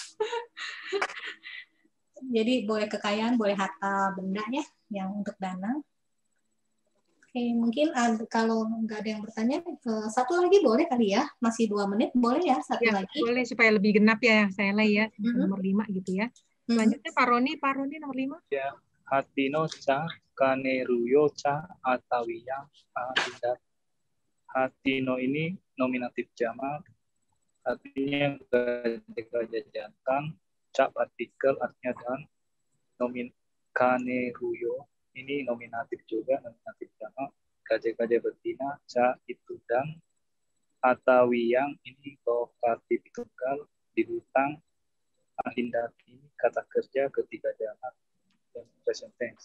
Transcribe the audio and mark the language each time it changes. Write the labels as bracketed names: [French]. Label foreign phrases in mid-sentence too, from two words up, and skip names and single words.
[Indonesian] Jadi boleh kekayaan, boleh harta benda ya, yang untuk dana. Oke, mungkin kalau nggak ada yang bertanya, satu lagi boleh kali ya? Masih 2 menit, boleh ya satu lagi? Boleh supaya lebih genap ya, saya ya, nomor 5 gitu ya. Selanjutnya Pak Roni nomor 5. Ya, [Pali] hatino ca kaneruyo ca atawiya atindat. [Indonesian] Hatino ini nominatif jamak, artinya gajah jantan, ca partikel artinya dan, kaneruyo ini nominatif juga, nominatif jamak, gajah-gajah betina, ca itu dan, atawiyang ini lokatif tunggal di hutang, ahindati kata kerja ketiga jamak dan [English] present tense.